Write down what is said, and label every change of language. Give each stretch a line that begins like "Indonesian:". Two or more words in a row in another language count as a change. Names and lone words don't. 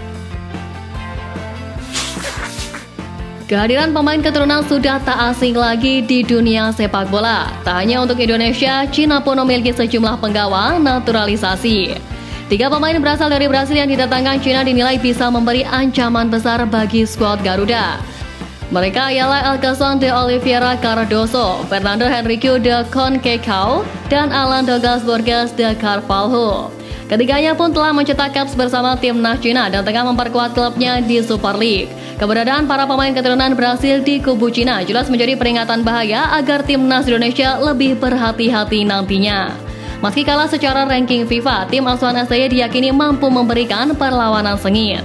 Indonesian: Kehadiran pemain keturunan sudah tak asing lagi di dunia sepak bola. Tak hanya untuk Indonesia, Cina pun memiliki sejumlah penggawa naturalisasi. 3 pemain berasal dari Brasil yang didatangkan Cina dinilai bisa memberi ancaman besar bagi skuad Garuda. Mereka ialah Elkeson de Oliveira Cardoso, Fernando Henrique de Conceição, dan Alan Douglas Borges de Carvalho. Ketiganya pun telah mencetak caps bersama timnas Cina dan tengah memperkuat klubnya di Super League. Keberadaan para pemain keturunan Brasil di kubu Cina jelas menjadi peringatan bahaya agar timnas Indonesia lebih berhati-hati nantinya. Meski kalah secara ranking FIFA, tim asuhan STY diyakini mampu memberikan perlawanan sengit.